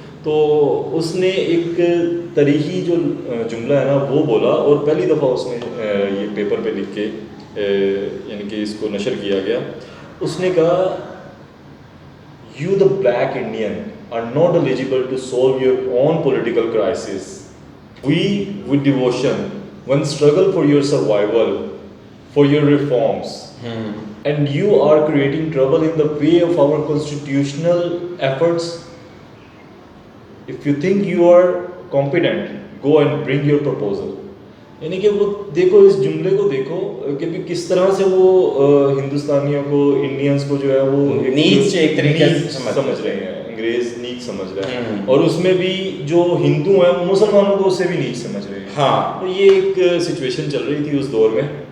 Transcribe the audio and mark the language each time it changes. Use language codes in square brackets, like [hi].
[ur] تو اس نے ایک تاریخی جو جملہ ہے نا وہ بولا، اور پہلی دفعہ اس نے یہ پیپر پہ لکھ کے یعنی کہ اس کو نشر کیا گیا. اس نے کہا [en] You the black Indian are not eligible to solve your own political crisis. We with devotion once struggle for your survival, for your reforms. And you are creating trouble in the way of our constitutional efforts. If you think you are competent, go and bring your proposal. [ur] یعنی کہ وہ دیکھو اس جملے کو دیکھو کہ کس طرح سے وہ ہندوستانیوں کو، انڈینس کو جو ہے وہ نیچ ایک طریقے سے سمجھ رہے ہیں، انگریز نیچ سمجھ رہے ہیں، اور اس میں بھی جو ہندو ہیں وہ مسلمانوں کو اس سے بھی نیچ سمجھ رہے ہیں. ہاں، تو یہ ایک سچویشن چل رہی تھی اس دور میں.